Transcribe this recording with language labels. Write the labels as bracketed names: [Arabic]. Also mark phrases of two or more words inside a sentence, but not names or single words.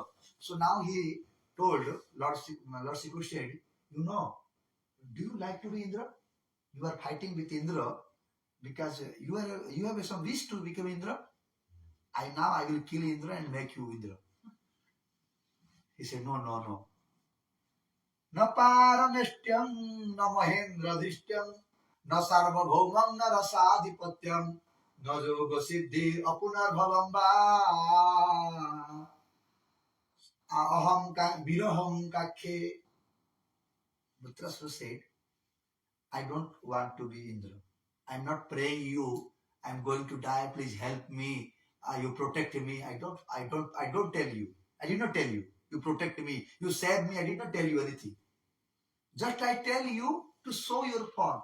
[English] So now he told Lord Sri Krishna, you know, do you like to be Indra? You are fighting with Indra because you have some wish to become Indra. I will kill Indra and make you Indra. He said, no. [Sanskrit] न पारमेष्ठ्यम्, न महेन्द्र द्रिश्यम्, न सार्वभौमम्, न रसाधिपत्यम्, न योग सिद्धि अपुनर्भवम् वा अहम् विरहम् काङ्खे. [English] Bhutrasura said, I don't want to be Indra. I'm not praying you. I'm going to die. Please help me. You protect me. I don't tell you. I did not tell you. You protect me. You save me. I did not tell you anything. Just I tell you to show your form.